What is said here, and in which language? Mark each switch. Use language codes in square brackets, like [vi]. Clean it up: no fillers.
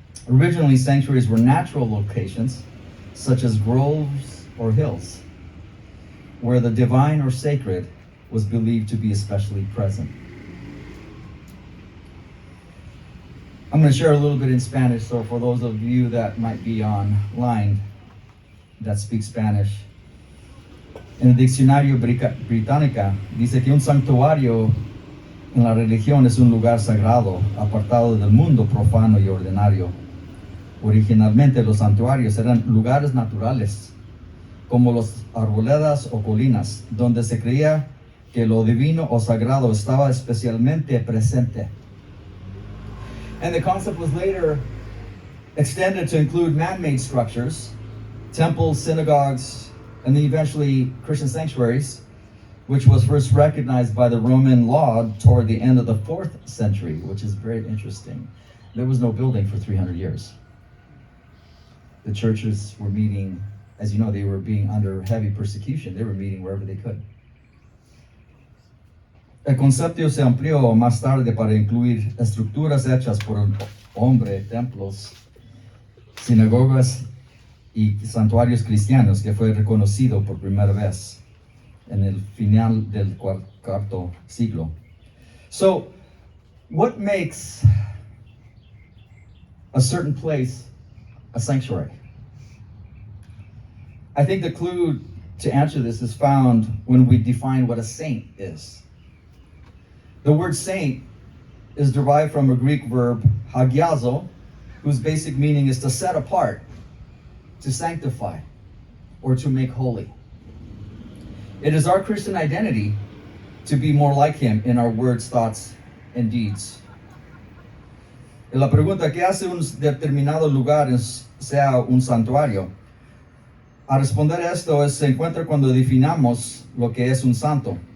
[en] Originally, sanctuaries were natural locations, such as groves or hills, where the divine or sacred was believed to be especially present. I'm going to share a little bit in Spanish, so for those of you that might be online that speak Spanish. [es] En el diccionario británica dice que un santuario en la religión es un lugar sagrado, apartado del mundo profano y ordinario. Originalmente los santuarios eran lugares naturales, como las arboledas o colinas, donde se creía que lo divino o sagrado estaba especialmente presente. [en] And the concept was later extended to include man-made structures, temples, synagogues, and then eventually Christian sanctuaries, which was first recognized by the Roman law toward the end of the 4th century, which is very interesting. There was no building for 300 years. The churches were meeting as you know, they were being under heavy persecution. They were meeting wherever they could. [es] El concepto se amplió más tarde para incluir estructuras hechas por un hombre, templos, sinagogas y santuarios cristianos, que fue reconocido por primera vez en el final del cuarto siglo. [en] So, what makes a certain place a sanctuary? I think the clue to answer this is found when we define what a saint is. The word saint is derived from a Greek verb, hagiazo, whose basic meaning is to set apart, to sanctify, or to make holy. It is our Christian identity to be more like Him in our words, thoughts, and deeds. [es] Y la pregunta, ¿qué hace un determinado lugar sea un santuario? A responder esto se encuentra cuando definamos lo que es un santo.